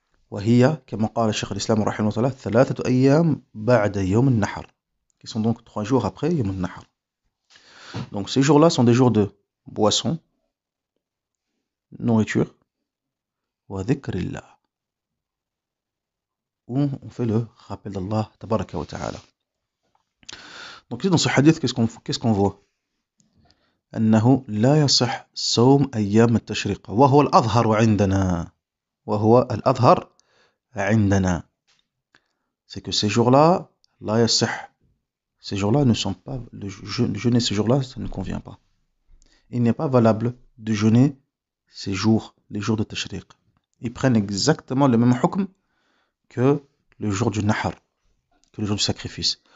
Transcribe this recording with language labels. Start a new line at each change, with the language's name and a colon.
Arabic: وهي كما قال الشيخ الإسلام رحمه الله 3 أيام بعد يوم النحر,
French: qui sont donc 3 jours après
Arabic: يوم النحر.
French: Donc ces jours-là sont des jours de boisson, nourriture,
Arabic: وذكر الله,
French: où on fait le rappel d'Allah tabaraka wa ta'ala. Donc ici dans ce hadith, qu'est-ce qu'on voit?
Arabic: أنه لا يصح صوم أيام التشريق وهو الأظهر عندنا, وهو الأظهر عندنا.
French: C'est que ces jours-là,
Arabic: لا يصح.
French: Ces jours-là ne sont pas, le jeûner ces jours-là, ça ne convient pas. Il n'est pas valable de jeûner ces jours, les jours de Tashriq. Ils prennent exactement le même hukm que le jour du Nahar, que le jour du sacrifice.